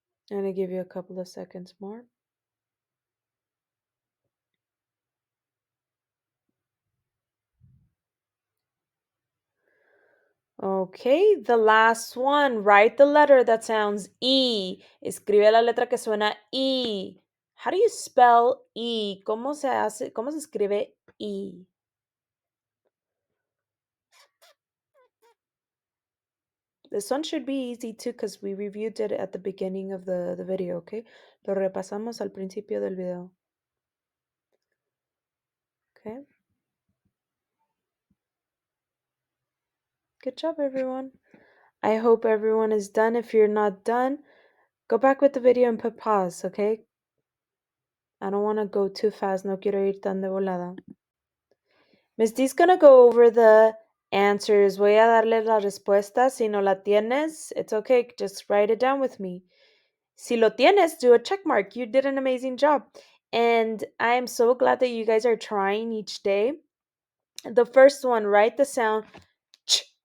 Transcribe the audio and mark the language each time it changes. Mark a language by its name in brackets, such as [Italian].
[English] I'm going to give you a couple of seconds more. Okay, the last one. Write the letter that sounds E. [Spanish] Escribe la letra que suena E. [English] How do you spell E? [Spanish] ¿Cómo se hace? ¿Cómo se escribe E? [English] This one should be easy too because we reviewed it at the beginning of the video, okay? [Spanish] Lo repasamos al principio del video. [English] Okay? Good job, everyone. I hope everyone is done. If you're not done, go back with the video and put pause, okay? I don't want to go too fast. [Spanish] No quiero ir tan de volada. [English] Miss D's gonna go over the answers. [Spanish] Voy a darle la respuesta. Si no la tienes, [English] it's okay. Just write it down with me. [Spanish] Si lo tienes, [English] do a check mark. You did an amazing job. And I'm so glad that you guys are trying each day. The first one, write the sound ch.